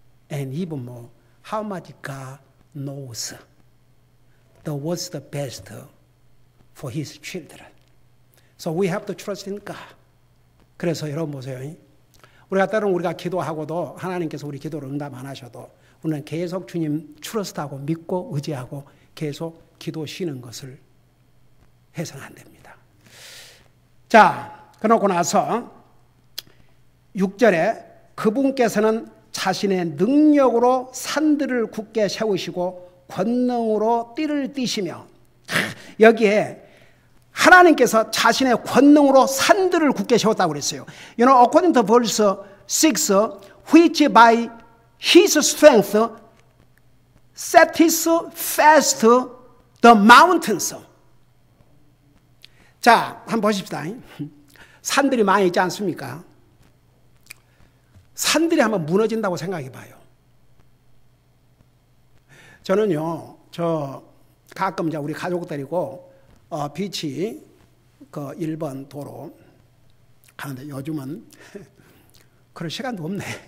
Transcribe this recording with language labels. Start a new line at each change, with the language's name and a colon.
English: And even more, how much God knows what's the best for His children. So we have to trust in God.
Korean: 그래서 여러분 보세요. 우리가 때로는 우리가 기도하고도 하나님께서 우리 기도를 응답 안 하셔도 우리는 계속 주님 트러스트하고 믿고 의지하고 계속 기도 쉬는 것을 해서는 안 됩니다. 자, 그러고 나서 6절에 그분께서는 자신의 능력으로 산들을 굳게 세우시고 권능으로 띠를 띠시며, 여기에 하나님께서 자신의 권능으로 산들을 굳게 세웠다고 그랬어요.
English: You know, according to verse 6, which by His strength setteth fast the mountains.
Korean: 자, 한번 보십시다. 산들이 많이 있지 않습니까? 산들이 한번 무너진다고 생각해 봐요. 저는요, 가끔 이제 우리 가족들이고, 비치, 일본 도로 가는데 요즘은 그럴 시간도 없네.